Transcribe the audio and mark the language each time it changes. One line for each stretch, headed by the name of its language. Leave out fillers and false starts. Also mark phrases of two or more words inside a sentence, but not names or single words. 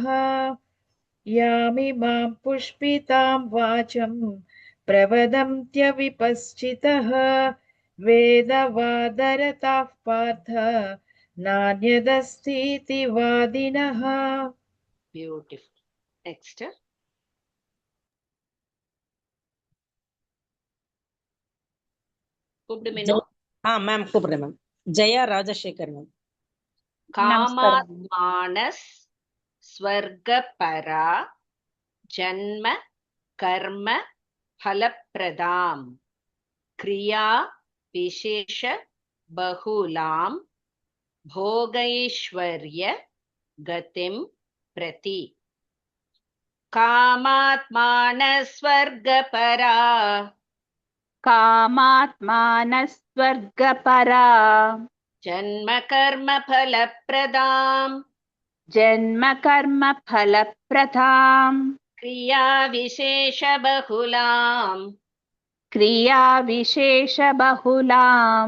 Sanskrit: यामि मां पुष्पितां वाचं प्रवदन्त्यविपश्चितः वेदवादरताः पार्थ नान्यदस्तीति वादिनः.
English: Beautiful. Next.
Tamil: மேம் கூப்பிடுறேன் மேம். ஜெயா ராஜசேகர் மேம்.
Sanskrit: कामात्मानः स्वर्गपरा जन्म कर्म फलप्रदाम् क्रिया विशेष बहुलाम् भोगैश्वर्य गतिम् प्रति. कामात्मानस्स्वर्गपरा कामात्मानस्वर्गपरा जन्म कर्म फलप्रदाम् जन्म कर्म फलप्रदाम् क्रिया विशेष बहुलाम् क्रिया विशेष बहुलाम्